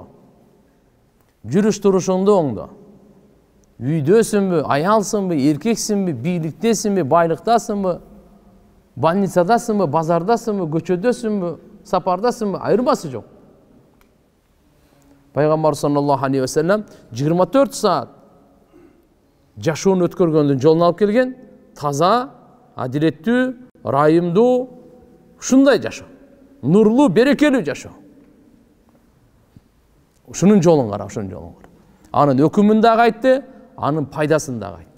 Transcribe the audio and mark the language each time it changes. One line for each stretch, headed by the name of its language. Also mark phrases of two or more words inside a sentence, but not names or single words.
Kyrgyz: Жүрүш турушуңду оңдо. Үйдөсүңбү, аялсыңбы, эркексиңби, бийликтесиңби, байлыктасыңбы, больницадасыңбы, базардасыңбы, көчөдөсүңбү, сапардасыңбы, айырмасы жок. Пайгамбар
Arabic: صلى الله عليه وسلم
Kyrgyz: 24 саат жашоон өткөргөндүн жолун алып келген, таза, адилеттүү, райымдуу, ушундай жашоо. Нурлуу, берекелүү жашоо. Ушунун жолун кара, ушунун жолун кара. Анын өкүмүн дагы айтты, анын пайдасын дагы айтты.